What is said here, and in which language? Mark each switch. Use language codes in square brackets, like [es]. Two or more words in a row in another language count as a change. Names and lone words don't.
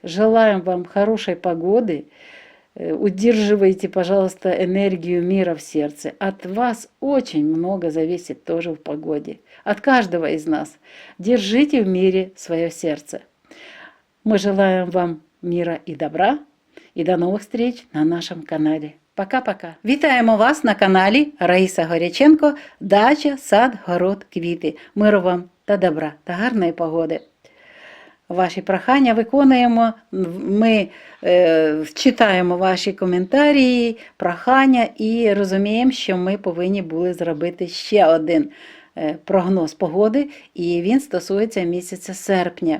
[ru] Желаем вам хорошей погоды. Удерживайте, пожалуйста, энергию мира в сердце. От вас очень много зависит тоже в погоде. От каждого из нас. Держите в мире свое сердце. Мы желаем вам мира и добра. [uk] І до нових встреч на нашому каналі. [ru] Пока-пока. [uk] Вітаємо вас на каналі Раїса Горяченко «Дача, сад, город, квіти». Миру вам та добра та гарної погоди. Ваші прохання виконуємо, ми читаємо ваші коментарі, прохання і розуміємо, що ми повинні були зробити ще один прогноз погоди, і він стосується місяця серпня.